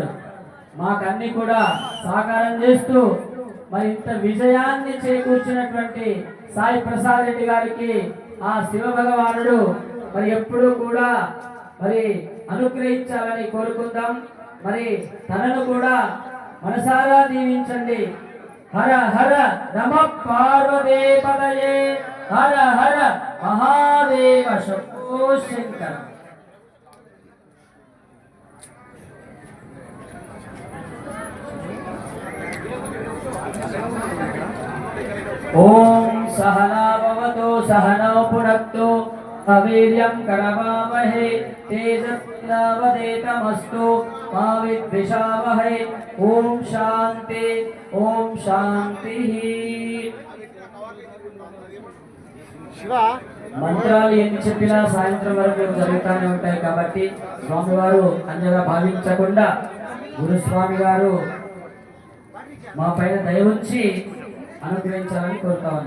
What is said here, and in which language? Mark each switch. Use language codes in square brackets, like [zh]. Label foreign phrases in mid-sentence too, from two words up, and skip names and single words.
[te] మాకన్నీ కూడా సహకారం చేస్తూ మరి ఇంత విజయాన్ని చేకూర్చినటువంటి సాయి ప్రసాద్ రెడ్డి గారికి ఆ శివ భగవానుడు మరి ఎప్పుడు కూడా మరి అనుగ్రహించాలని కోరుకుందాం. మరి తనను కూడా మనసారా దీవించండి. [sa] హర హర నమః పార్వతీ పతయే హర హర మహాదేవ శంభో శంకర. ओम सहना भवतु सहनौ पुनक्तु अवीर्यं करवावहै तेजस्विनावधेतमस्तु मा विद्विषावहै. ओम शांति ओम शांति. [te] మంత్రాలు ఎన్ని చెప్పినా సాయంత్రం వరకు జరుగుతూనే ఉంటాయి కాబట్టి స్వామివారు అంజగా భావించకుండా గురుస్వామి గారు మా పైన దయ ఉంచి అనుగ్రహించాలని కోరుతా ఉన్నా.